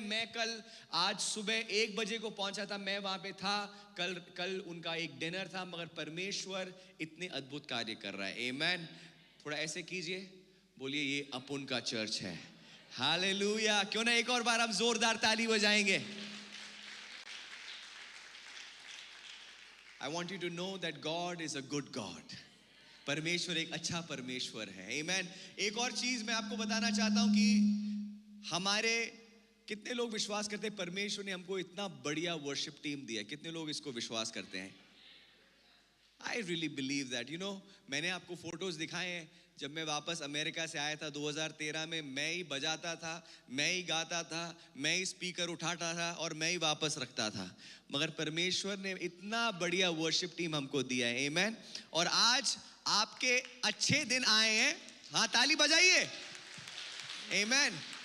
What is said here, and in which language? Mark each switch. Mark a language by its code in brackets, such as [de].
[hi] मैं आज सुबह 1 बजे को पहुंचा था, मैं वहां पे था। कल उनका एक डिनर था, मगर परमेश्वर इतने अद्भुत कार्य कर रहा है, आमेन। थोड़ा ऐसे कीजिए, बोलिए ये अपुन का चर्च है, हालेलुया। क्यों ना एक और बार हम जोरदार ताली बजाएंगे। [en] I want you to know that God is a good God. [hi] परमेश्वर एक अच्छा परमेश्वर है, आमेन। एक और चीज मैं आपको बताना चाहता हूं कि हमारे कितने लोग विश्वास करते हैं परमेश्वर ने हमको इतना बढ़िया वर्शिप टीम दिया? कितने लोग इसको विश्वास करते हैं? [en] I really believe that, you know, [hi] मैंने आपको फोटोज दिखाए हैं। जब मैं वापस अमेरिका से आया था 2013 में, मैं ही बजाता था, मैं ही गाता था, मैं ही स्पीकर उठाता था और मैं ही वापस रखता था, मगर परमेश्वर ने इतना बढ़िया वर्शिप टीम हमको दिया है, आमेन। और आज आपके अच्छे दिन आए हैं, हाँ ताली बजाइए, आमेन।